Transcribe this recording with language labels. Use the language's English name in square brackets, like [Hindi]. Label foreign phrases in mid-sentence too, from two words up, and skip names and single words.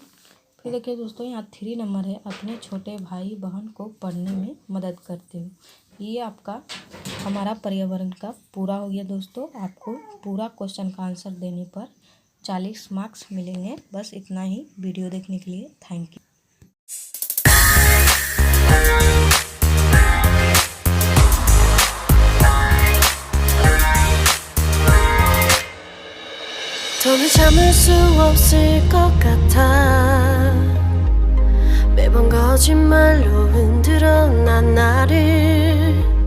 [Hindi] फिर देखिए दोस्तों यहाँ 3 नंबर है, अपने छोटे भाई बहन को पढ़ने में मदद करती हूँ। ये आपका हमारा पर्यावरण का पूरा हो गया दोस्तों। आपको पूरा क्वेश्चन का आंसर देने पर 40 मार्क्स मिलेंगे। बस इतना ही। वीडियो देखने के लिए [English] thank you. [Korean] 더는 참을 수 없을 것 같아. 매번 거짓말로 흔들어 난 나를